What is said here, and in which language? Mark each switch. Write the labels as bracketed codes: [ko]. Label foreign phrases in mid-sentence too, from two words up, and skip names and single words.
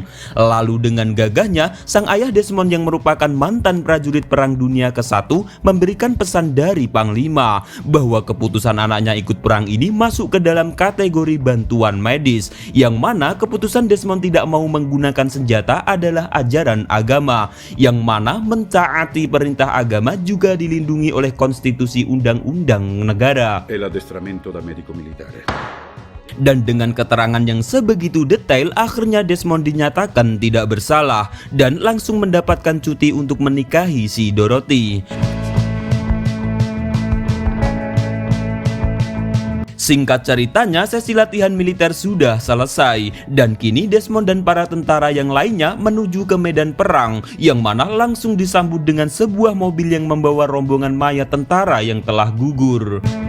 [id] Lalu dengan gagahnya, sang ayah Desmond yang merupakan mantan prajurit Perang Dunia ke-1 memberikan pesan dari Panglima bahwa keputusan anaknya temannya ikut perang ini masuk ke dalam kategori bantuan medis, yang mana keputusan Desmond tidak mau menggunakan senjata adalah ajaran agama, yang mana mentaati perintah agama juga dilindungi oleh konstitusi undang-undang negara. [it] E l'addestramento da medico militare. [id] Dan dengan keterangan yang sebegitu detail, akhirnya Desmond dinyatakan tidak bersalah dan langsung mendapatkan cuti untuk menikahi si Dorothy. Singkat ceritanya, sesi latihan militer sudah selesai dan kini Desmond dan para tentara yang lainnya menuju ke medan perang, yang mana langsung disambut dengan sebuah mobil yang membawa rombongan mayat tentara yang telah gugur.